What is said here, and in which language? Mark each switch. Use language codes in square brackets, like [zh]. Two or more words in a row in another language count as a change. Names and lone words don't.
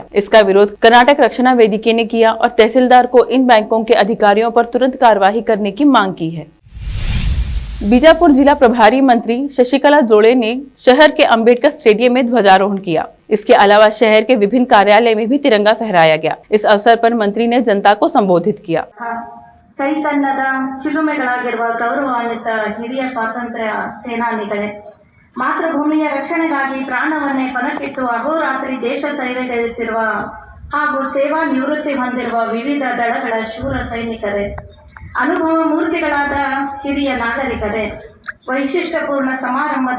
[hi] इसका विरोध कर्नाटक रक्षणा वेदिके ने किया और तहसीलदार को इन बैंकों के अधिकारियों पर तुरंत कार्यवाही करने की मांग की है। बीजापुर जिला प्रभारी मंत्री शशिकला जोड़े ने शहर के अंबेडकर स्टेडियम में ध्वजारोहण किया। इसके अलावा शहर के विभिन्न कार्यालय में भी तिरंगा फहराया गया। इस अवसर पर मंत्री ने जनता को संबोधित किया। [kn] ಚೈತನ್ಯದ ಶಿಲುಮೆಗಳಾಗಿರುವ ಗೌರವಾನ್ವಿತ ಹಿರಿಯ ಸ್ವಾತಂತ್ರ್ಯ ಸೇನಾನಿಗಳೇ, ಮಾತೃಭೂಮಿಯ ರಕ್ಷಣೆಗಾಗಿ ಪ್ರಾಣವನ್ನೇ ಪಣಕ್ಕಿಟ್ಟು ಅಹೋರಾತ್ರಿ ದೇಶ ಸೇವೆಗೈಯುತ್ತಿರುವ ಹಾಗೂ ಸೇವಾ ನಿವೃತ್ತಿ ಹೊಂದಿರುವ ವಿವಿಧ ದಳಗಳ ಶೂರ ಸೈನಿಕರೇ, ಅನುಭವ ಮೂರ್ತಿಗಳಾದ ಹಿರಿಯ ನಾಗರಿಕರೇ, ವೈಶಿಷ್ಟ್ಯಪೂರ್ಣ ಸಮಾರಂಭದ